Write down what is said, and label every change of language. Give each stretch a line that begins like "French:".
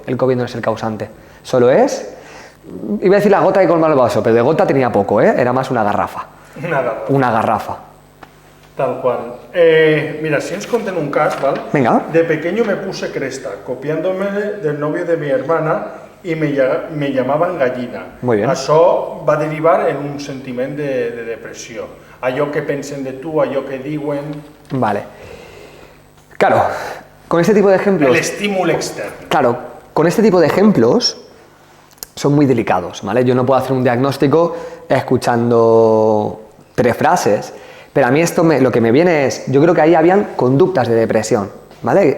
Spanish: El COVID no es el causante. Solo es, iba a decir la gota que colma el vaso, pero de gota tenía poco, ¿eh? Era más una garrafa. Una garrafa. Tal cual.
Catalan: Mira, si ens conten un cas, ¿vale?
Spanish: Venga. De pequeño me puse cresta, copiándome del novio de mi hermana y me llamaven gallina. Muy bien.
Catalan: Això va derivar en un sentiment de depressió. Allò que pensen de tu, allò que diuen...
Spanish: Vale. Claro, con este tipo de ejemplos... El estímul externo. Claro, con este tipo de ejemplos son muy delicados, ¿vale? Yo no puedo hacer un diagnóstico escuchando 3 frases, pero a mí esto lo que me viene es, yo creo que ahí habían conductas de depresión, ¿vale?